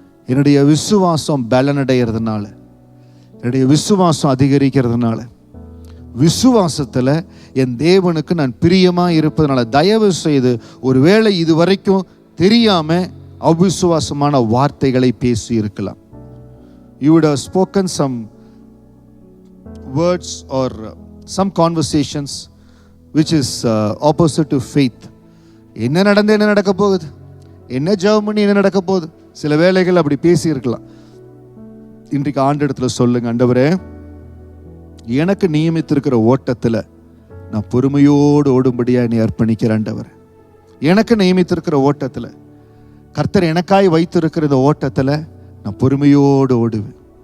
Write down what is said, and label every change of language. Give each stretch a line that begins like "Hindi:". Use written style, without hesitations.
Tamil: என்னுடைய விசுவாசம் பலனடைகிறதுனால, என்னுடைய விசுவாசம் அதிகரிக்கிறதுனால, விசுவாசத்தில் என் தேவனுக்கு நான் பிரியமாக இருப்பதனால, தயவு செய்து ஒருவேளை இது வரைக்கும் தெரியாமல் அவிசுவாசமான வார்த்தைகளை பேசி இருக்கலாம்.
English: You would have spoken some words or some conversations which is opposite to faith.
Tamil: என்ன நடக்க போகுது, என்ன ஜெபம் பண்ணி என்ன நடக்க போகுது, சில வேளைகள் அப்படி பேசி இருக்கலாம். இன்றைக்கு ஆண்டவரிடத்துல சொல்லுங்க, ஆண்டவரே எனக்கு நியமித்திருக்கிற ஓட்டத்தில் நான் பொறுமையோடு ஓடும்படியா என்னை அர்ப்பணிக்கிறேன். ஆண்டவரே எனக்கு நியமித்திருக்கிற ஓட்டத்தில், கர்த்தர் எனக்காய் வைத்திருக்கிற இந்த ஓட்டத்தில் நான் பொறுமையோடு ஓடுவேன்.